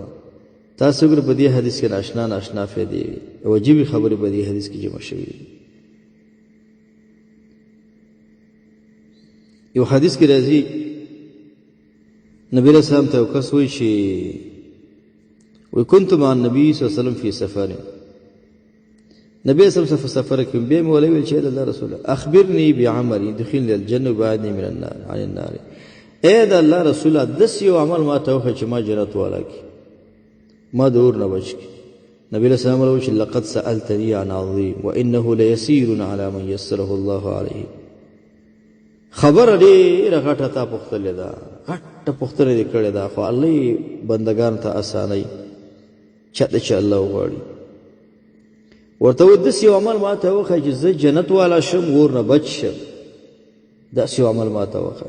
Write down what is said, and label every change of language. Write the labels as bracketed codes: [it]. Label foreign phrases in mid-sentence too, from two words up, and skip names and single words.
[ps] تاسو ګوره په دې حدیث کې ناشنا ناشنا فایدې عجیبې خبرې په دې حدیث کې جمع شوي دي. یو حدیث کې راځي نبی علیہ السلام ته یو کس وایي چې وی [ar] كنت مع النبي صلی الله علیه وسلم فی سفر، [ps] نبی علیہ السلام په سفر کې بیا مې ولې ویل چې الله رسول [ar] اخبرني بعمل يدخلني الجنه وبعدني من النار عن النار. [ps] اے د الله رسول داس یو عمل ما ته وخت چې ما جنت والا کی، ما دور نه بچ کی. نبی علیہ السلام ویل چې [ar] لقد سألتني عن عظيم وانه ليسير على من يسره الله عليه. [ps] خبر ډېره غټه تا پوښتلې ده، غټه پوښتنه دې کړې ده، خو الله بندګانو ته اسانۍ چاته چې الله وغواړي. ورته وایي داسې یو عمل ما ته وښیه چې زه جنت والا شم، اور نه بچ شم، داسې یو عمل ما ته وښیه.